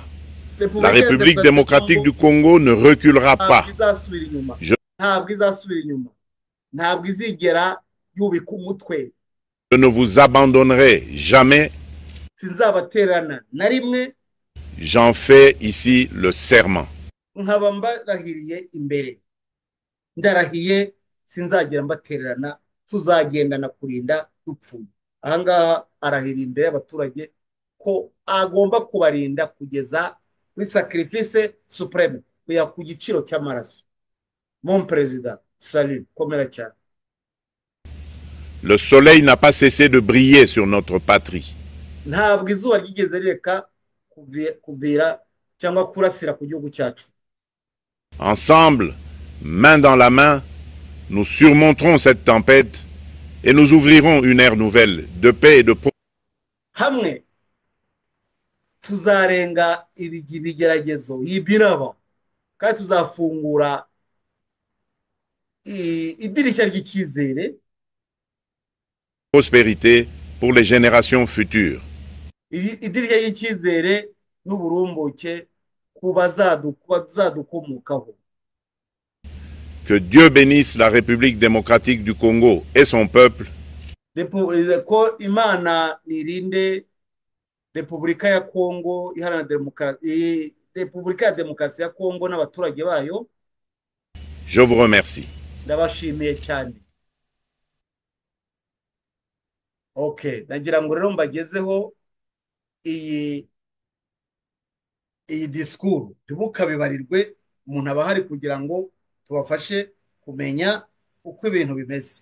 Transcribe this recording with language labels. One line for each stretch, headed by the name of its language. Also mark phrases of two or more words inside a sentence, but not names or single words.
French: La République démocratique du Congo ne reculera pas. Je ne vous abandonnerai jamais. J'en fais ici le serment.
Kinyarwanda: Sinzagera mbatererana, tuzagendana kurinda dupfuye. Ahangaha arahira imbere y'abaturage ko agomba kubarinda kugeza kuri
French: sacrifice supreme,
Kinyarwanda: kuya ku giciro cy'amaraso.
French: Mon président, salut,
Kinyarwanda: komera cyane.
French: Le soleil n'a pas cessé de briller sur notre patrie.
Kinyarwanda: Ntabwo izuba ryigeze rireka kuvira cyangwa kurasira ku gihugu cyacu.
French: Ensemble, main dans la main, nous surmonterons cette tempête et nous ouvrirons une ère nouvelle de paix et de
Kinyarwanda: hamwe tuzarenga ibigeragezo y'ibiraba kandi tuzafungura idirishya ry'icyizere,
French: prospérité pour les générations futures.
Kinyarwanda: idirishya ry'icyizere n'uburumbuke ku bazadukomokaho.
French: Que Dieu bénisse la République démocratique du Congo et son peuple.
Kinyarwanda: Ko Imana nirinde Repubulika ya Kongo iharanira Repubulika ya Demokarasi ya Kongo n'abaturage bayo.
French: Je vous remercie.
Kinyarwanda: Ndabashimiye cyane. Okay, nagira ngo rero mbagezeho iyi disikuru, ntimukabibarirwe, umuntu aba ahari kugira ngo tubafashe kumenya uko ibintu bimeze.